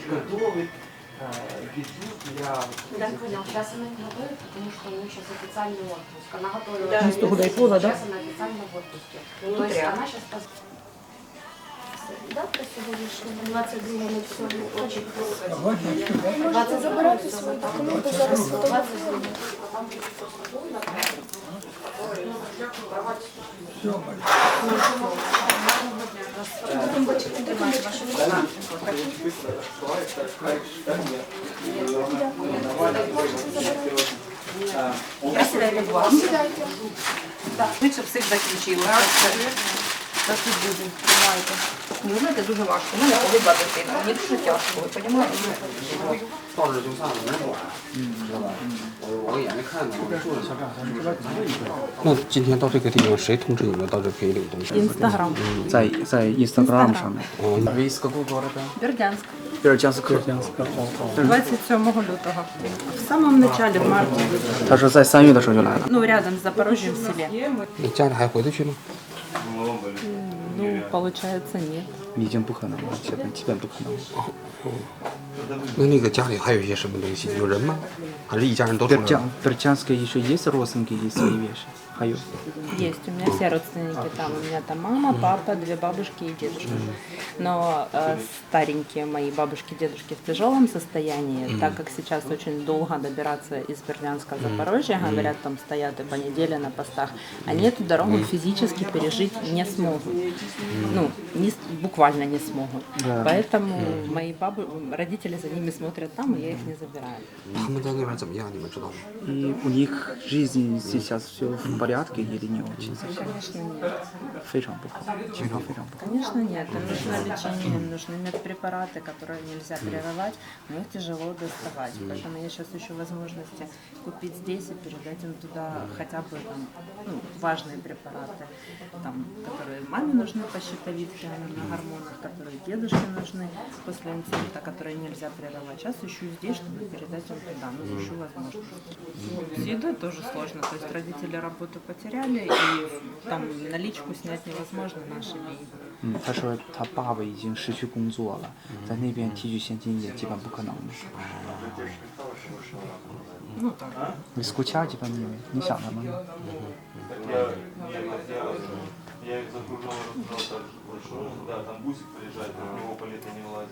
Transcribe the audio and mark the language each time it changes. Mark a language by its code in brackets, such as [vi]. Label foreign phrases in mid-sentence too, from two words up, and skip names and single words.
[ru] Да, понял. Сейчас она не готовит, потому что у нее сейчас официальный отпуск. Она готовила. Да. Вместо Гудайпула, да? Сейчас она официально в отпуске. То есть она сейчас... Да, по сегодняшнему 22 мы все очень просто. [uk] 20 забирати свої документи, зараз фотографуємо. Будемо бачити, де ваші Швидше всіх закінчили. Так і буде. Тримайте. Ви знаєте, дуже важко. У мене погибла дитина. Мені дуже тяжко, ви розумієте? [zh] 到这就算了，能管，知道吧？我眼睛看着，我住着。那今天到这个地方，谁通知你们到这可以领东西？ Інстаграм. 在 Instagram 上面。 [ru] Вы из какого города? Бердянськ. Бердянск。 27 лютого. В самом начале, в марте. [zh] 他说在3月的时候就来了。 [ru] Ну, рядом с Запорожьем в селе. [zh] 你家里还回得去吗？ [ru] Ну, получается, нет. [zh] 已经不可能了，基本不可能了。那个家里还有一些什么东西？有人吗？还是一家人都出来了？ [ru] Бердянске еще есть родственники и свои вещи? [zh] 还有 [ru] Есть, у меня все родственники там. У меня там мама, папа, 2 бабушки и дедушка. Но старенькие мои бабушки и дедушки в тяжелом состоянии, так как сейчас очень долго добираться из Бердянска в Запорожье, говорят, там стоят и по неделе на постах, они эту дорогу физически пережить не смогут. Ну, буквально не смогут. Поэтому мои родители за ними смотрят там, и я их не забираю. [zh] 他们在那边怎么样？你们知道吗？ [ru] И у них жизнь сейчас все в порядке или не очень? Конечно, нет. [zh] 非常不好，非常不好。 [ru] Конечно, нет. Им нужно лечение, им нужны медпрепараты, которые нельзя прерывать, но их тяжело доставать. Поэтому я сейчас ищу возможности купить здесь и передать им туда хотя бы там, важные препараты, там, которые маме нужны по щитовидке, на гормонах, которые дедушке нужны после инсульта, которые нельзя прерывать. Сейчас ищу здесь, чтобы передать им туда, но ищу возможности. С едой тоже сложно, то есть родители работу потеряли, и там наличку снять невозможно наши деньги. [zh] 他说他爸爸已经失去工作了，在那边提取现金也基本不可能了。你 [ru] скучать типа не [zh] 想他们。 [ru] Я их загружал, так большой, да, там бусик приезжает, на него по лету не влазит.